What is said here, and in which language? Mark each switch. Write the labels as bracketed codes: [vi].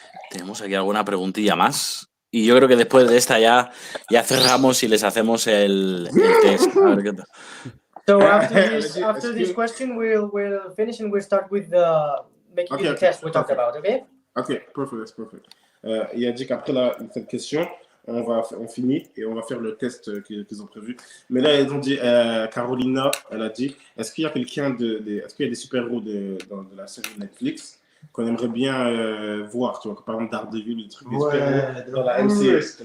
[es] Tenemos aquí alguna preguntilla más. Y yo creo que después de esta ya cerramos y les hacemos el test. A ver qué tal. [en] So after this question, we'll finish and we'll start with making the test we talked about, okay? Okay, perfect, that's perfect. [fr] Il a dit qu'après cette question, on finit et on va faire le test qu'ils ont prévu. Mais là, ils ont dit, Carolina, elle a dit, est-ce qu'il y a est-ce qu'il y a des super-héros de la série Netflix qu'on aimerait bien voir, tu vois, par exemple Daredevil, des trucs des super-héros dans la MCU.